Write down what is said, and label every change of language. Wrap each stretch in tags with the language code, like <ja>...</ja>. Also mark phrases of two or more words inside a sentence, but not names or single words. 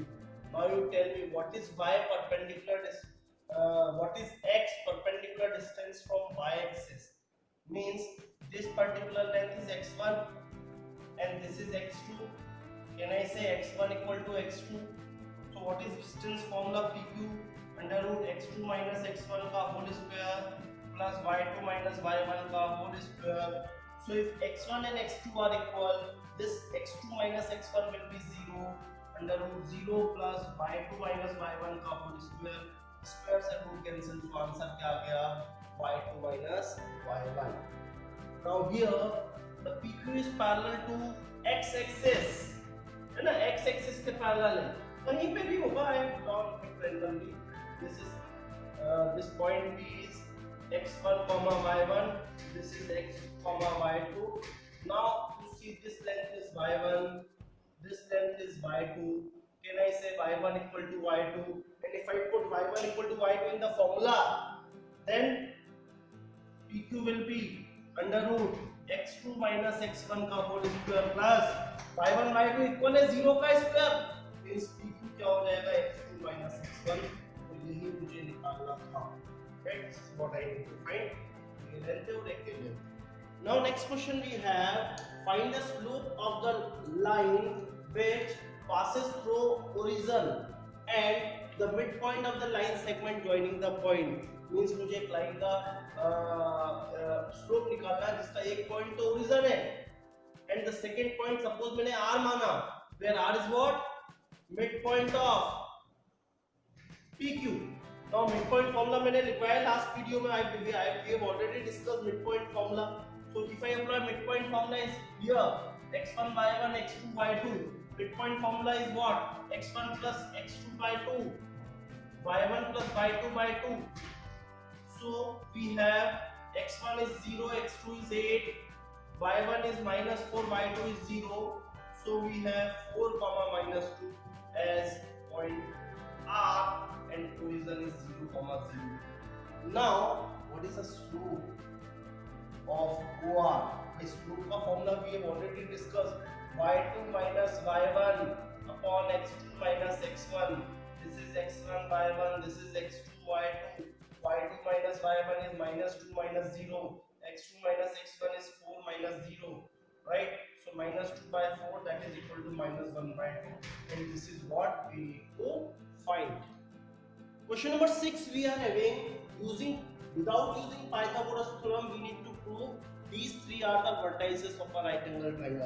<en>Now you tell me what is y perpendicular what is x perpendicular distance from y-axis? Means this particular length is x1 and this is x2. Can I say x1 equal to x2? So what is distance formula PQ? Under root x2 minus x1 का whole square plus y2 minus y1 का whole square. So if x1 and x2 are equal, this x2 minus x1 will be 0. Under root 0 plus y2 minus y1 का whole square. Squares and root cancel, so answer</en> <hi>क्या आ गया?</hi> <en>y2 minus y1. Now here the PQ is parallel to x-axis,</en> <hi>है ना? x-axis के parallel है. कहीं पे भी होगा,</hi> <en>I have drawn it randomly. This point P is x1, y1. This is x2, y2. Now you see this length is y1, this length is y2. Can I say y1 equal to y2 and if I put y1 equal to y2 in the formula, then PQ will be under root x2 minus x1 का whole square plus y1 y2 इक्वल है 0 का square, means PQ</en> <hi>क्या हो जाएगा</hi> <en>x2 minus x1,</en> <hi>तो यही मुझे निकालना था.</hi> <en>That's what I need to find.</en> <hi>ये लेते हो देख के.</hi> <en>Now next question we have, find the slope of the line which passes through origin and the midpoint of the line segment joining the point.</en> <hi>Means मुझे एक लाइन का स्लोप निकालना है जिसका एक पॉइंट तो ओरिजिन है</hi> <en>and the second point suppose</en> <hi>मैंने r माना,</hi> <en>where r is what midpoint of PQ. Now midpoint formula</en> <hi>मैंने लिखा है</hi> <en>last video</en> <hi>में.</hi> <en>we have already discussed midpoint formula. So if I apply midpoint formula is here, x1 y1 x2 y2. Midpoint formula is what? x1 plus x2 by 2, y1 plus y2 by 2. So we have x1 is 0, x2 is 8, y1 is minus 4, y2 is 0. So we have 4 comma minus 2 as point R and origin is 0 comma 0. Now what is the slope of OR? The slope का formula we have already discussed. y2 minus y1 upon x2 minus x1. This is x1 y1, this is x2 y2. y2 minus y1 is minus 2 minus 0. x2 minus x1 is 4 minus 0. Right? So minus 2 by 4, that is equal to minus 1 by 2. And this is what we need to find. Question number 6 we are having, without using Pythagoras theorem, we need to prove these three are the vertices of a right angle triangle.</en>